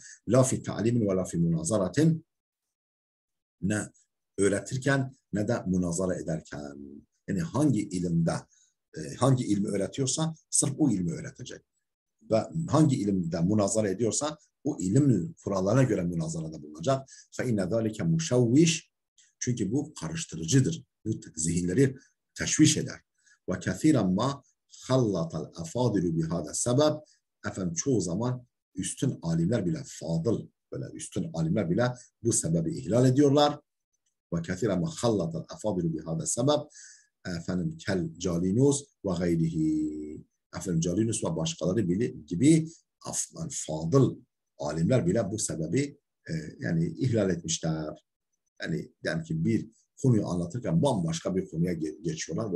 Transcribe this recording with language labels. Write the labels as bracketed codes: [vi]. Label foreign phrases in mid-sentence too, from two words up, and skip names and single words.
[ar] لا في تعليم ولا في مناظرة [tr] ne öğretirken ne de münazara ederken. Yani hangi ilmi öğretiyorsa sırf o ilmi öğretecek. Ve hangi ilimde münazara ediyorsa o ilim kurallarına göre münazarada bulunacak. [ar] فَاِنَّ ذَٰلِكَ مُشَوِّشْ [tr] çünkü bu karıştırıcıdır. Bu zihinleri teşviş eder. [ar] وَكَثِيرًا مَا خَلَّطَ الْاَفَاضِلُ بِهَذَا [tr] sebep efendim çoğu zaman üstün alimler bile böyle üstün alimler bile bu sebebi ihlal ediyorlar. [ar] وَكَثِيرًا مَا خَلَّطَ الْاَفَاضِلُ بِهَذَا [tr] sebep efendim [ar] كجالينوس وغيره [tr] efendim Calinus ve başkaları gibi fadıl alimler bile bu sebebi yani ihlal etmişler. Yani ki bir konuyu anlatırken bambaşka bir konuya geçiyorlar.